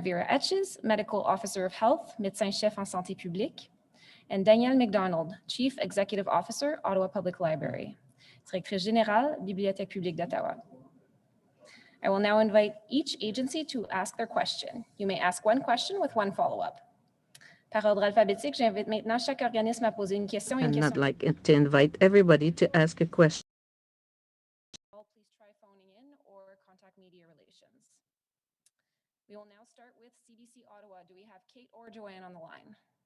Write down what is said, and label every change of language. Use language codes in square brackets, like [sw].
[en] Vera Etches, Medical Officer of Health, [fr] Médecin-chef en santé publique. [en] And Danielle McDonald, Chief Executive Officer, Ottawa Public Library, [fr] Directrice Générale, Bibliothèque publique d'Ottawa. [en] I will now invite each agency to ask their question. You may ask one question with one follow-up. [fr] Par ordre alphabétique, j'invite maintenant chaque organisme à poser une question. [en] And I'd like to invite everybody to ask a question. Please try phoning in or contact media relations. We will now start with CBC Ottawa. Do we have Kate or Joanne on the line?